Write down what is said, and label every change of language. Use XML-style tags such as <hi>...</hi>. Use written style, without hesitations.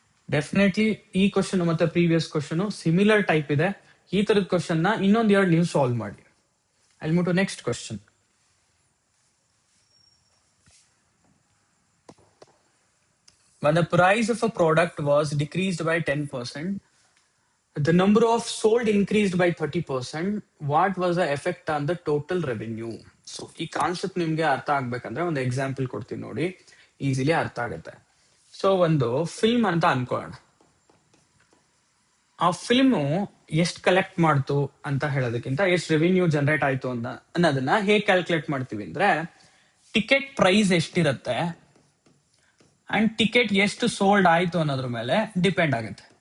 <kn>Definitely ಈ question ಮತ್ತೆ previous question similar type ಇದೆ. ಈ ತರದ ಕ್ವಶನ್ ನ ಇನ್ನೊಂದ್ ಎರಡು ನೀವು ಸಾಲ್ವ್ ಮಾಡಿ.</kn> <en>I'll move to next question. When the price of a product was decreased by 10%, the number of sold increased by 30%. What was the effect on the total revenue?</en> <kn>So ಈ concept ನಿಮ್ಗೆ ಅರ್ಥ ಆಗ್ಬೇಕಂದ್ರೆ ಒಂದು example ಕೊಡ್ತೀನಿ ನೋಡಿ, easily ಅರ್ಥ ಆಗುತ್ತೆ. So ಒಂದು ಫಿಲ್ಮ್ ಅಂತ ಅನ್ಕೊಳ್ಳೋಣ. ಆ ಫಿಲ್ಮು ಎಷ್ಟು ಕಲೆಕ್ಟ್ ಮಾಡ್ತು ಅಂತ ಹೇಳೋದಕ್ಕಿಂತ ಎಷ್ಟು ರೆವಿನ್ಯೂ ಜನರೇಟ್ ಆಯ್ತು ಅಂತ ಅನ್ನೋದನ್ನ ಹೇಗೆ ಕ್ಯಾಲ್ಕುಲೇಟ್ ಮಾಡ್ತೀವಿ ಅಂದ್ರೆ, ಟಿಕೆಟ್ ಪ್ರೈಸ್ ಎಷ್ಟಿರುತ್ತೆ ಅಂಡ್ ಟಿಕೆಟ್ ಎಷ್ಟು ಸೋಲ್ಡ್ ಆಯ್ತು ಅನ್ನೋದ್ರ ಮೇಲೆ ಡಿಪೆಂಡ್ ಆಗುತ್ತೆ.</kn>